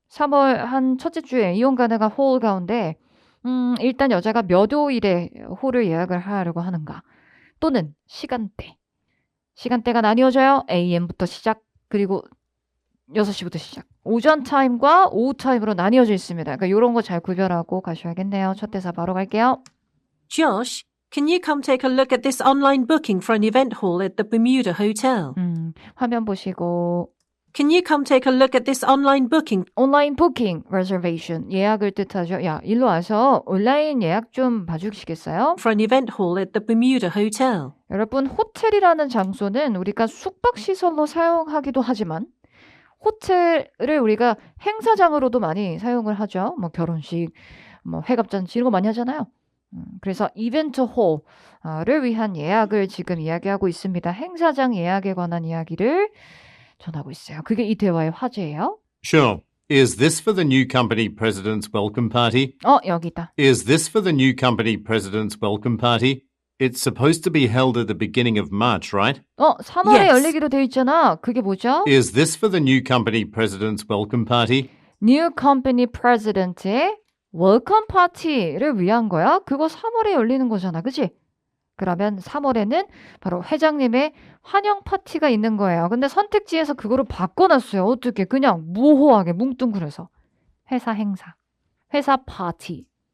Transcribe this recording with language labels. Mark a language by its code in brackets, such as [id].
[ko] 3월 한 첫째 주에 이용 가능한 홀 가운데 일단 여자가 몇 호일에 홀을 예약을 하려고 하는가. 또는 시간대. 시간대가 나뉘어져요. AM부터 시작 그리고 6시부터 시작. 오전 타임과 오후 타임으로 나뉘어져 있습니다. 그러니까 이런 거 잘 구별하고 가셔야겠네요. 첫 대사 바로 갈게요. [en] Josh, can you come take a look at this online booking for an event hall at the Bermuda Hotel? [ko] 화면 보시고 [en] Can you come take a look at this online booking? [ko] 온라인 부킹 reservation 예약을 뜻하죠. 야, 일로 와서 온라인 예약 좀 봐주시겠어요? [en] For an event hall at the Bermuda Hotel. [ko] 여러분 호텔이라는 장소는 우리가 숙박시설로 사용하기도 하지만 호텔을 우리가 행사장으로도 많이 사용을 하죠. 뭐 결혼식, 뭐 회갑잔치 이런 거 많이 하잖아요. 그래서 이벤트 홀을 위한 예약을 지금 이야기하고 있습니다. 행사장 예약에 관한 이야기를 전하고 있어요. 그게 이 대화의 화제예요. [en] Sure. Is this for the new company president's welcome party? [ko] 여기다. [en] Is this for the new company president's welcome party? It's supposed to be held at the beginning of March, right? [ko] 3월에 [en] Yes. [ko] 열리기로 돼 있잖아. 그게 뭐죠? [en] Is this for the new company president's welcome party? New Company President [ko] 의 웰컴 파티를 위한 거야. 그거 3월에 열리는 거잖아. 그치? 그러면 3월에는 바로 회장님의 환영 파티가 있는 거예요. 근데 선택지에서 그거를 바꿔놨어요. 어떻게? 그냥 모호하게 뭉뚱그려서. 회사 행사. 회사 파티.